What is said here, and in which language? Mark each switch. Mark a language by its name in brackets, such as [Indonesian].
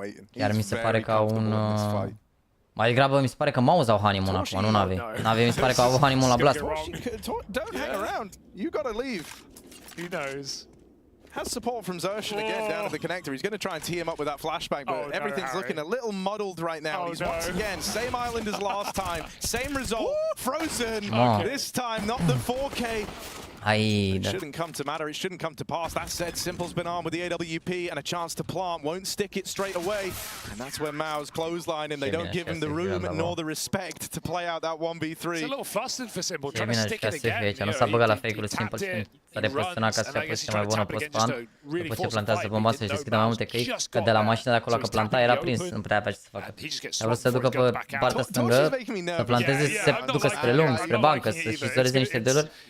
[Romanian] Chiar mi se pare că au un... Mai degrabă mi se pare că MOUZ au honeymoon acum, nu NaVi. NaVi mi se pare că au avut honeymoon la Blast. [English] Don't hang around. You gotta leave. Who knows? Has support from Zershan again down at the connector. He's going to try and tee him up with that flashbang, but everything's looking a little muddled right now. He's once again, same island as last time, same result. Frozen. This time, not the 4K. It shouldn't come to matter, it shouldn't come to pass. That said, Simple's been armed with the AWP and a chance to plant, won't stick it straight away. And that's where MOUZ clothesline and they don't give him the room nor the respect to play out that 1v3. It's a little flustered for Simple, trying to stick it again. [Romanian] Nu s-a băgat la fake-ul Simple și s-a repoziționat ca să fie poziția mai bună post-plan. După ce plantează bomba să-și deschidă mai multe căi, că de la mașina de acolo că planta era prins, nu prea avea ce să facă. A vrut să ducă pe partea stângă, să planteze, să se ducă spre lung, spre bancă, să-și izoleze niște deluri.